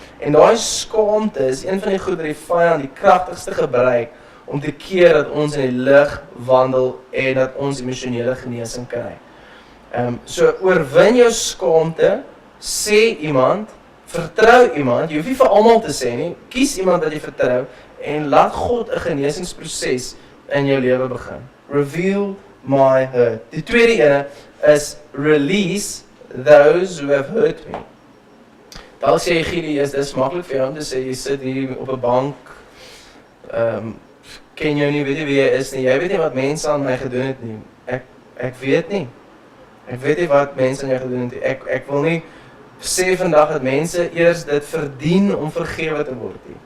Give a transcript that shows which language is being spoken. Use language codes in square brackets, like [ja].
[af] En daai skaamte is een van die goed wat die vyand die kragtigste gebruik, om te keer dat ons in die lig wandel, en dat ons emosionele genesing kry. So oorwin jou skaamte, sê iemand, vertrou iemand, jy hoef nie vir almal te sê nie, kies iemand wat jy vertrou, en laat God 'n genesingsproses in jou lewe begin. [en] Reveal my hurt. [af] Die tweede ene is [en] release those who have hurt me. [af] Dalk sê jy, Gili, dis maklik vir jou om te sê, jy sit hier op 'n bank, ken jou nie, weet jy wie jy is nie, jy weet nie wat mense aan my gedoen het nie, ek weet nie. Ek weet nie wat mense aan jou gedoen het nie, ek wil nie sê vandag dat mense eers dit verdien om vergewe te word nie.